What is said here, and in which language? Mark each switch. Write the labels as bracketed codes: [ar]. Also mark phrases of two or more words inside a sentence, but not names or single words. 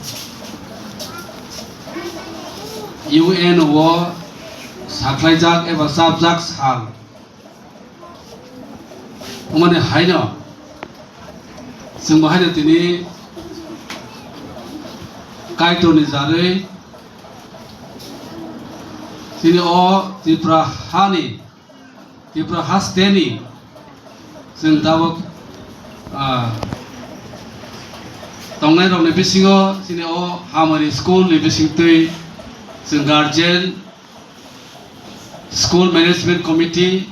[trp] UN wo saklaijak eba sabjak sal mane haino जों बाहायनो दिनै कायटनि जारै दिनै त्रिपुरा ha स्टेनि जों दाबो तंनाय रंनि बिसिङाव दिनै हामारि स्कुलनि बिसिंतै जों [en] guardian school management committee